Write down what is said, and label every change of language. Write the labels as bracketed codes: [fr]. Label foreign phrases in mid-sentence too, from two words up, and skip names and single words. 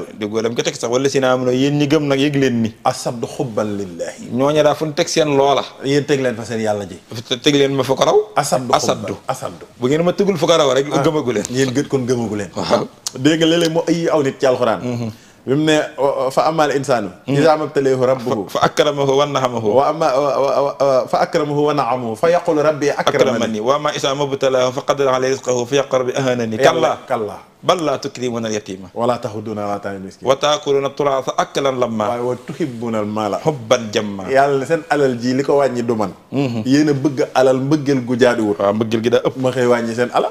[wo] déggoo dem ko teg sax wala si naa am na yéen ñi gëm nag yëg leen ni. [ar] أشد حبا لله. [wo] ñooñu daa fu ñu teg seen loola. yéen teg leen fa seen yàlla ji. teg leen ma fa ko raw. asabdu bu ngeen ma tegul fa ko raw rek gëmagu leen. yéen gët kon gëmagu leen. waaw dégg nga léeg-léeg moo ay aw nit ci alxuraan. bi mu ne [ar] فأما الإنسان إذا ما ابتلاه ربه فأكرمه ونعمه. وأما فأكرمه ونعمه فيقول ربي أكرمن. وأما إذا ما ابتلاه فقدر عليه رزقه فيقول ربي أهانن. kallaa بل لا تكرمون اليتيم. ولا تحاضون على طعام المسكين. وتأكلون التراث أكلا لما. waaye وتحبون المال حبا جما. [wo] yàlla seen alal ji li ko wàññi du man. yéen a bëgg alal mbëggeel gu jaaduwul. waaw mbëggeel gi daa ëpp. ma xëy wàññi seen alal.